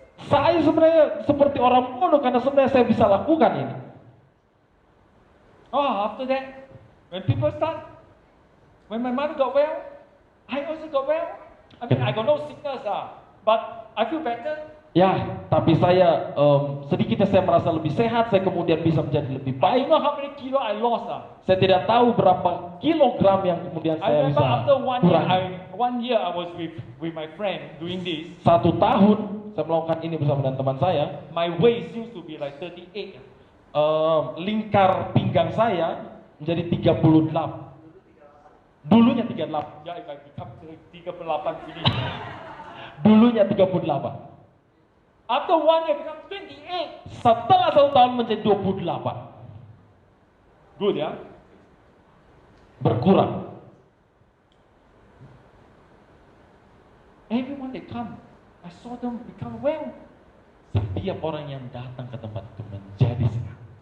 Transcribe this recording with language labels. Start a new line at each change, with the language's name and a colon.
Indonesian: Saya sebenarnya seperti orang bodoh karena sebenarnya saya bisa lakukan ini.
English: Oh, after that, when my mother got well, I also got well. I mean, I got no sickness, but I feel better.
Indonesian: Ya, tapi saya sedikitnya saya merasa lebih sehat, saya kemudian bisa menjadi lebih
English: I
Indonesian: baik.
English: don't know how many kilo I lost.
Indonesian: Saya tidak tahu berapa kilogram yang kemudian
English: I
Indonesian: saya
English: remember
Indonesian: bisa
English: after
Indonesian: kurangi.
English: one year I was with my friend doing this.
Indonesian: 1 tahun saya melakukan ini bersama dengan teman saya.
English: My waist used to be like 38.
Indonesian: Lingkar pinggang saya menjadi 38. Dulunya 38.
English: Yeah, if I become 38 finish.
Indonesian: Dulunya 38.
English: After 1 year become 28.
Indonesian: Setelah 1 tahun menjadi 28.
English: Good, ya?
Indonesian: Berkurang.
English: Everyone that come, I saw them become well.
Indonesian: Setiap orang yang datang ke tempat itu menjadi sehat.